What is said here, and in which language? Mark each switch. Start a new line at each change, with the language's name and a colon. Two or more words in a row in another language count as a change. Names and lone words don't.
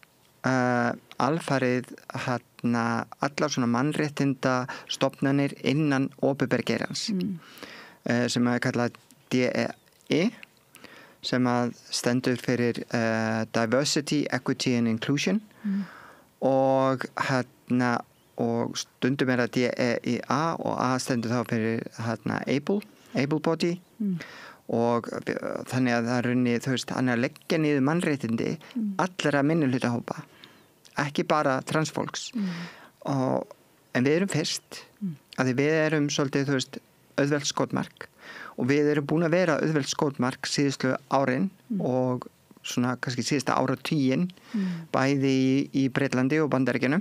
Icelandic: alfarið allar svona mannréttinda stofnanir innan opinbera geirans sem að kalla DEI sem að stendur fyrir
English: Diversity, Equity and Inclusion
Icelandic: og og stundum það DEIA og A stendur þá fyrir
English: able body
Icelandic: og þannig að það runni, hann að leggja niður mannréttindi allra minnihlutahópa, ekki bara transfólks. En við erum fyrst, að við erum svolítið, auðvelt skotmark og við erum búin að vera auðvelt skotmark síðustu árin og svona kannski síðasta áratuginn bæði í Breitlandi og Bandaríkjunum.